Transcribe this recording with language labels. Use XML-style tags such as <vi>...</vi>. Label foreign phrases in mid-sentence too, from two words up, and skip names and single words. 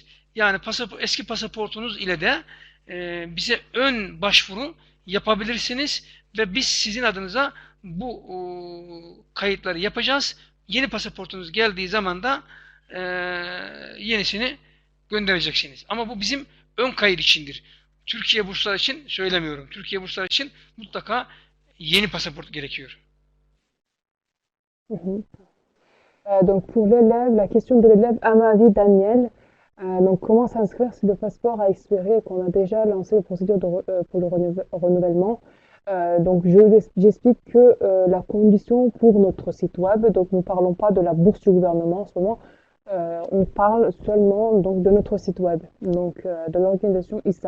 <tr>Yani eski pasaportunuz ile de bize ön başvuru yapabilirsiniz ve biz sizin adınıza bu kayıtları yapacağız. Yeni pasaportunuz geldiği zaman da yenisini göndereceksiniz. Ama bu bizim ön kayıt içindir. Türkiye bursları için söylemiyorum. Türkiye bursları için mutlaka yeni pasaport gerekiyor. Mhm.</tr> <fr>Donc pour l'élève, la question de l'élève Amari Daniel, donc comment s'inscrire si le passeport a expiré et qu'on a déjà lancé la procédure pour le renouvellement? Donc j'explique que la condition pour notre site web, donc nous ne parlons pas de la bourse du gouvernement en ce moment, on parle seulement donc de notre site web, donc de l'organisation ISA.</fr>